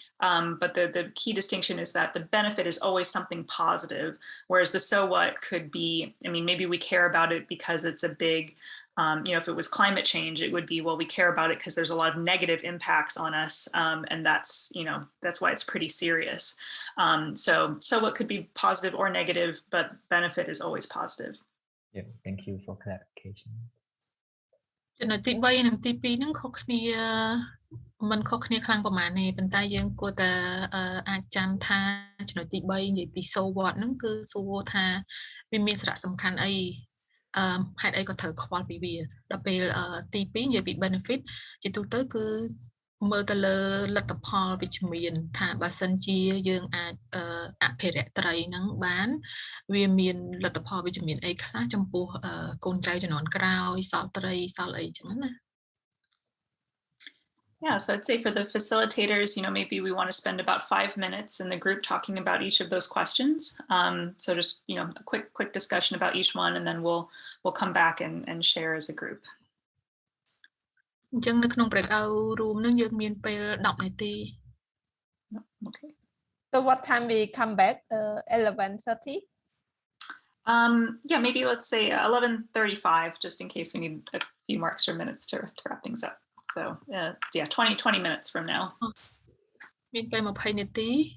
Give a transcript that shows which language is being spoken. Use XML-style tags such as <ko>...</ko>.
<en>But the key distinction is that the benefit is always something positive, whereas the so what could be, I mean, maybe we care about it because it's a big, you know, if it was climate change, it would be, well, we care about it because there's a lot of negative impacts on us. And that's, you know, that's why it's pretty serious. So what could be positive or negative, but benefit is always positive. Yeah, thank you for clarification.</en> <km>ចំណុចទី3និងទី2ហ្នឹងខុសគ្នាមិនខុសគ្នាខ្លាំងប្រហែលទេប៉ុន្តែយើងគួរតែអាចចាំថាចំណុចទី3និយាយពី so what ហ្នឹងគឺសួរថាវាមានសារៈសំខាន់អី ហេតុអីក៏ត្រូវខ្វល់ពីវាដល់ពេលទី2និយាយពី benefit ជាទូទៅគឺមើលទៅលើលទ្ធផលវិជ្ជមានថាបើសិនជាយើងអាចអភិរក្សត្រីហ្នឹងបានវាមានលទ្ធផលវិជ្ជមានអីខ្លះចំពោះកូនចៅជំនាន់ក្រោយសល់ត្រីសល់អីចឹងណា</km> <en>Yeah, so I'd say for the facilitators, you know, maybe we want to spend about 5 minutes in the group talking about each of those questions. So just, you know, a quick discussion about each one, and then we'll come back and share as a group.</en> <km>អញ្ចឹងនៅក្នុង breakout room ហ្នឹងយើងមានពេល10នាទី</km> <en>Okay. So what time we come back? 11:30? Yeah, maybe let's say 11:35, just in case we need a few more extra minutes to wrap things up. So yeah, 20 minutes from now.</en> <km>មានពេល20នាទី</km>